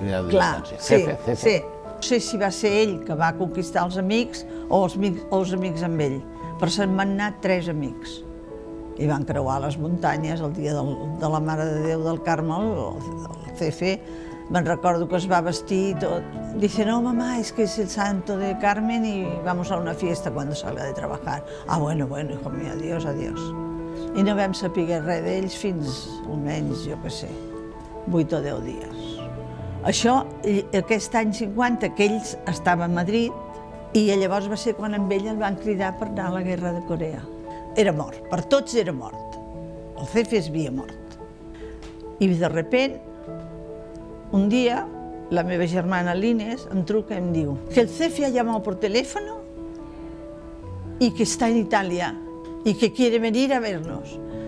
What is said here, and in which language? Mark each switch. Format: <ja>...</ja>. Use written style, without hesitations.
<ca>clar, sí. No sé si va ser ell que va conquistar els amics o els amics amb ell, però se'n van anar 3 amics. I van creuar les muntanyes el dia de la Mare de Déu del Carme, el Cefe. Me'n recordo que es va vestir i tot.</ca> <es>Dice, no, mamá, es que es el santo de Carmen y vamos a una fiesta cuando salga de trabajar. Ah, bueno, hijo mío, adiós.</es> <ca>I no vam saber res d'ells fins almenys, jo què sé, 8 o 10 dies. Això, aquest any 50, que ells estaven a Madrid, i llavors va ser quan amb ell el van cridar per anar a la guerra de Corea. Era mort, per tots era mort. El Cefe es havia mort.</ca> <es>I de repente, un día,</es> <ca>la meva germana Lines em truca i em diu que el Cefe</ca> <es>ha llamado por teléfono y que está en Italia y que quiere venir a vernos.</es>